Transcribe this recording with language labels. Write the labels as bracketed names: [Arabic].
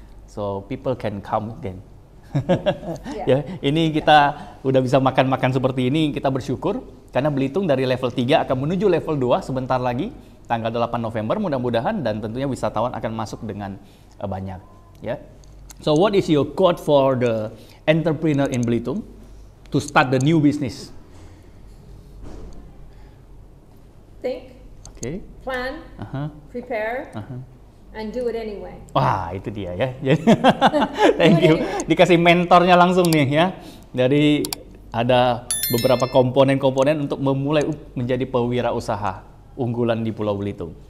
[English] So people can come again. [Indonesian] Ya, ini kita udah bisa makan-makan seperti ini, kita bersyukur karena Belitung dari level 3 akan menuju level 2 sebentar lagi tanggal 8 November mudah-mudahan, dan tentunya wisatawan akan masuk dengan banyak ya. [English] So what is your quote for the entrepreneur in Belitung to start the new business? Think, plan, prepare, and do it anyway. [Indonesian] Wah, itu dia ya. [English] Thank you. [Indonesian] Dikasih mentornya langsung nih ya. Dari ada beberapa komponen-komponen untuk memulai menjadi pewirausaha unggulan di Pulau Belitung.